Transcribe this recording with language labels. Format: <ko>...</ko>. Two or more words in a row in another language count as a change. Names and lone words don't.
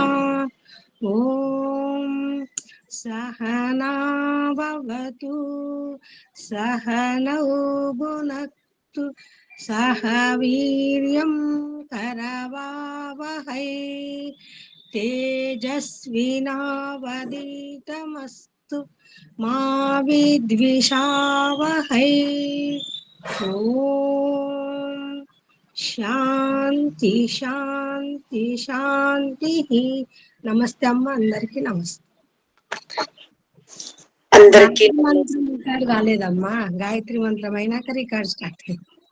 <sa>ॐ सहना भवतु सहनौ भुनक्तु सह वीर्यं करवावहै तेजस्विनावधीतमस्तु मा विद्विषावहै। ॐ శాంతి శాంతి శాంతి.</sa> <te>నమస్తే అమ్మ, అందరికి నమస్తే. అందరికీ మంత్రం రికార్డ్ కాలేదమ్మా, గాయత్రి మంత్రం అయినాక</te> <en>record start</en> <te>అయింది.</te>